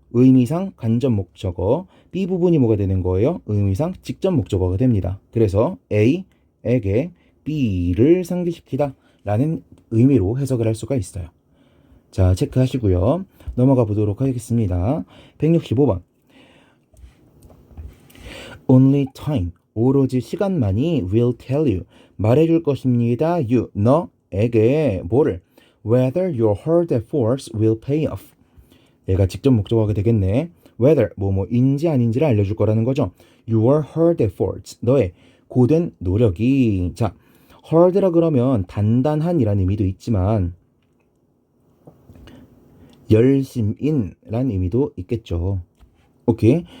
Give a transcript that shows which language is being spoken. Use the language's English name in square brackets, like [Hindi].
[Korean] 의미상 간접 목적어. B 부분이 뭐가 되는 거예요? 의미상 직접 목적어가 됩니다. 그래서 A에게 B를 상기시키다 라는 의미로 해석을 할 수가 있어요. 자, 체크하시고요. 넘어가 보도록 하겠습니다. 165번. [English] Only time. [Korean] 오로지 시간만이 [English] will tell you. [Korean] 말해줄 것입니다. you. 너에게 뭐를? [English] Whether your hard efforts will pay off. [Korean] 얘가 직접 목적어가 되겠네. Whether 뭐뭐인지 아닌지를 알려줄 거라는 거죠. [English] Your hard efforts. [Korean] 너의 고된 노력이. 자, hard라 그러면 단단한이라는 의미도 있지만 열심인라는 의미도 있겠죠. 오케이.